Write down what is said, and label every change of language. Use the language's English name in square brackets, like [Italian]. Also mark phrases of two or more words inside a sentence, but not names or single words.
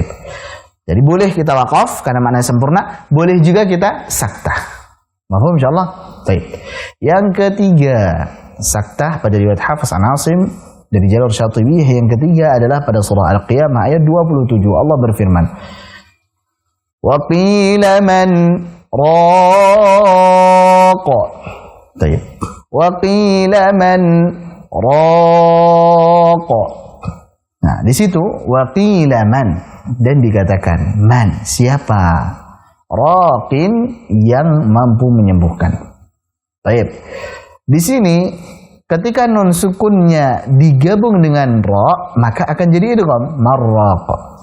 [Indonesian] Jadi boleh kita wakaf karena maknanya sempurna, boleh juga kita saktah. [Arabic] مفهوم إن شاء الله? Baik. [Indonesian] Yang ketiga, saktah pada riwayat Hafiz an Asim dari jalur Syatibiyah. Yang ketiga adalah pada surah Al-Qiyamah ayat 27. Allah berfirman, [Arabic] وقيل من راق. Baik. وقيل من راق. [Indonesian] Nah, di situ [Arabic] وقيل من, [Indonesian] dan dikatakan man, siapa? Raqin, yang mampu menyembuhkan. Baik. Di sini ketika nun sukunnya digabung dengan ra, maka akan jadi idgham marraq.